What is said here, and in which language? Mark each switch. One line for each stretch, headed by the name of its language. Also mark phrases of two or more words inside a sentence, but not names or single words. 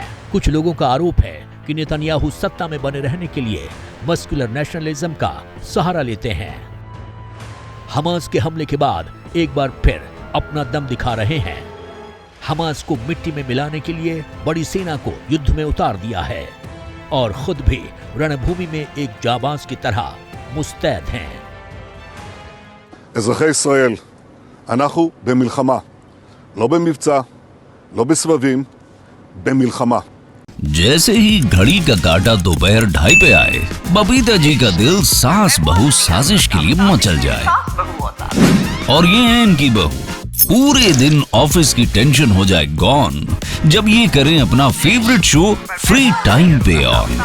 Hindi: कुछ लोगों का आरोप है कि नेतन्याहू सत्ता में बने रहने के लिए
English: muscular nationalism
Hindi: का सहारा लेते हैं। हमास के हमले के बाद एक बार फिर अपना दम दिखा रहे हैं। हमास को मिट्टी में मिलाने के लिए बड़ी सेना को युद्ध में उतार दिया है और खुद भी रणभूमि में एक जाबाज की तरह मुस्तैद हैं।
Hebrew: אזרחי ישראל, אנחנו במלחמה, לא במבצע, לא בסבבים, במלחמה.
Hindi: जैसे ही घड़ी का काटा दोपहर 2:30 पे आए, बबीता जी का दिल सास बहू साजिश के लिए मचल जाए। और ये है इनकी बहू, पूरे दिन ऑफिस की टेंशन हो जाए गॉन जब ये करें अपना
English: favorite show free time
Hindi: पे ऑन।